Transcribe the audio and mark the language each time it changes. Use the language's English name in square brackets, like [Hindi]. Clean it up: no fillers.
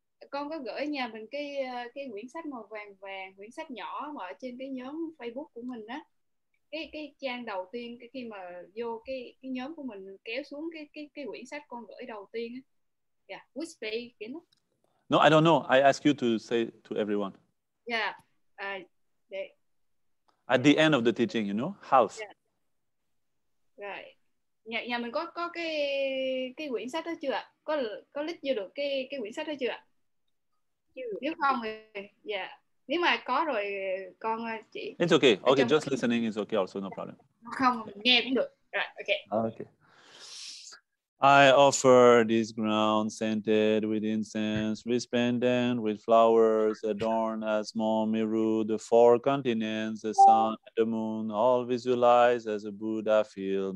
[Vietnamese] Con có gửi nhà mình cái quyển sách màu vàng, quyển sách nhỏ mà ở trên cái nhóm Facebook của mình á. Cái trang đầu tiên, khi mà vô cái nhóm của mình kéo xuống cái quyển sách con gửi đầu tiên á. [English] Yeah, which page again? No, I don't know. I ask you to say to everyone. Yeah. At the end of the teaching, you know, half. [Vietnamese] Yeah. Rồi. Nhà mình có cái quyển sách đó chưa ạ? Có list vô được cái quyển sách đó chưa ạ? Nếu không thì nếu mà có rồi con chị. [English] It's okay. Okay, just listening is okay also, no problem. [Vietnamese] Không, nghe cũng được. Rồi, [English] okay. I offer this ground scented with incense, resplendent with flowers, adorned as Mount Meru, the four continents, the sun and the moon, all visualized as a Buddha field.